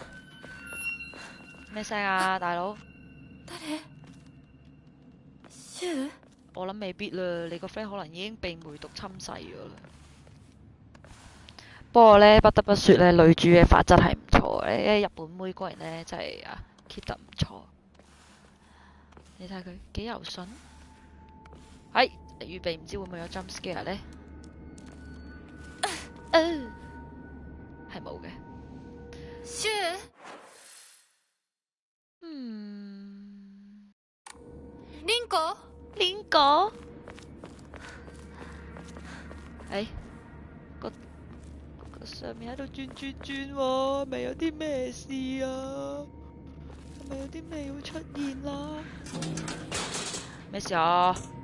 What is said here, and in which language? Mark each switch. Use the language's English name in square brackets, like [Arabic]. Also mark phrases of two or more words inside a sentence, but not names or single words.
[Cantonese] 咩聲啊，大佬？我諗未必啦，你個 friend 可能已經被梅毒侵噬咗啦。不過呢，不得不說呢，女主嘅髮質係唔錯嘅，日本妹果然呢真係啊 keep 得唔錯。你睇佢幾柔順。係預備，唔知會唔會有 [English] jump scare [Cantonese] 呢？係冇嘅。 [Japanese] シュリンコ [Cantonese] 邊個？個上面喺度轉轉轉喎，咪有啲咩事啊？係咪有啲咩會出現啦？咩事啊？